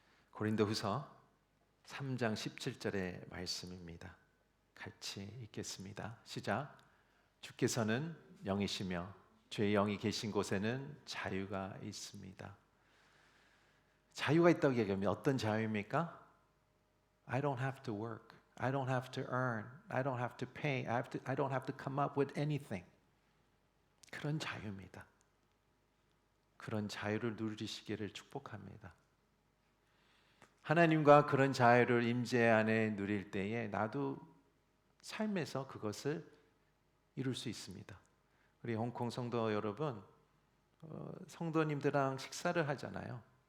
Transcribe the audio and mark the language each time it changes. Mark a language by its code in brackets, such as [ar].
[ko] 고린도후서 3장 17절의 말씀입니다. 같이 읽겠습니다. 시작. 주께서는 영이시며 주의 영이 계신 곳에는 자유가 있습니다. 자유가 있다고 얘기하면 어떤 자유입니까? [en] I don't have to work. I don't have to earn. I don't have to pay. I don't have to come up with anything. [ko] 그런 자유입니다. 그런 자유를 누리시기를 축복합니다. 하나님과 그런 자유를 임재 안에 누릴 때에 나도 삶에서 그것을 이룰 수 있습니다. 우리 홍콩 성도 여러분, 성도님들랑 식사를 하잖아요.